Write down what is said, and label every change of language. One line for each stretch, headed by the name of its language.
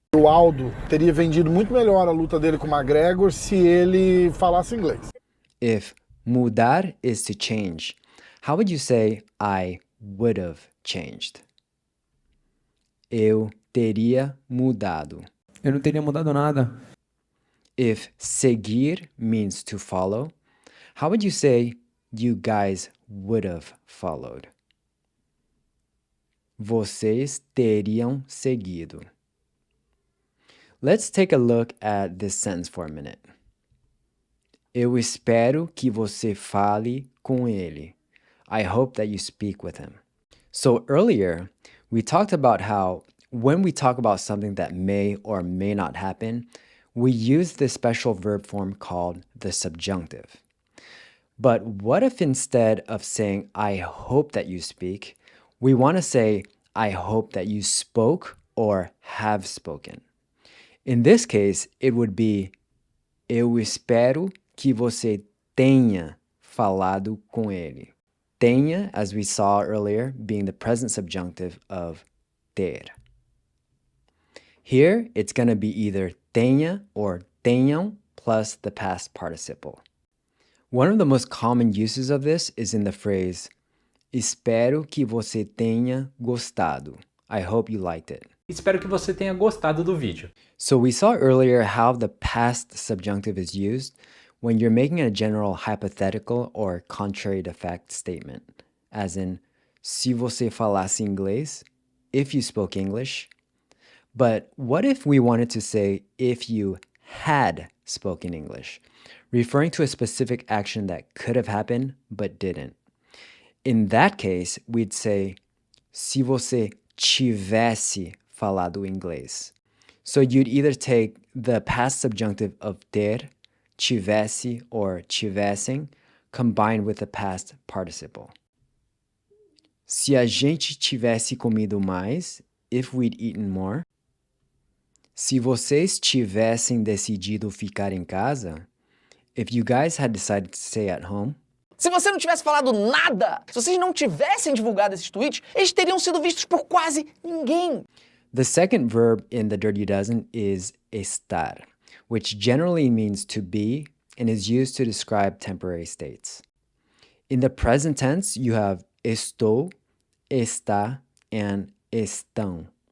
Portuguese: O Aldo teria vendido muito melhor a luta dele com o McGregor se ele falasse inglês.
English: If mudar is to change, how would you say I would have changed?
Portuguese: Eu teria mudado. Eu não teria mudado nada.
English: If seguir means to follow, how would you say you guys would have followed?
Portuguese: Vocês teriam seguido.
English: Let's take a look at this sentence for a minute.
Portuguese: Eu espero que você fale com ele.
English: I hope that you speak with him. So earlier, we talked about how when we talk about something that may or may not happen, we use this special verb form called the subjunctive. But what if instead of saying, I hope that you speak, we want to say, I hope that you spoke or have spoken? In this case, it would be,
Portuguese: eu espero que você tenha falado com ele.
English: Tenha, as we saw earlier, being the present subjunctive of ter. Here, it's going to be either tenha or tenham plus the past participle. One of the most common uses of this is in the phrase,
Portuguese: espero que você tenha gostado.
English: I hope you liked it.
Portuguese: Espero que você tenha gostado do vídeo.
English: So we saw earlier how the past subjunctive is used when you're making a general hypothetical or contrary to fact statement, as in,
Portuguese: se você falasse inglês,
English: if you spoke English. But what if we wanted to say, if you had spoken English, referring to a specific action that could have happened but didn't? In that case, we'd say,
Portuguese: se você tivesse falado inglês.
English: So you'd either take the past subjunctive of ter, tivesse or tivessem, combined with the past participle.
Portuguese: Se a gente tivesse comido mais,
English: if we'd eaten more.
Portuguese: Se vocês tivessem decidido ficar em casa,
English: if you guys had decided to stay at home.
Portuguese: Se você não tivesse falado nada, se vocês não tivessem divulgado esses tweets, eles teriam sido vistos por quase ninguém.
English: The second verb in the Dirty Dozen is estar, which generally means to be and is used to describe temporary states. In the present tense, you have estou, está, and estão.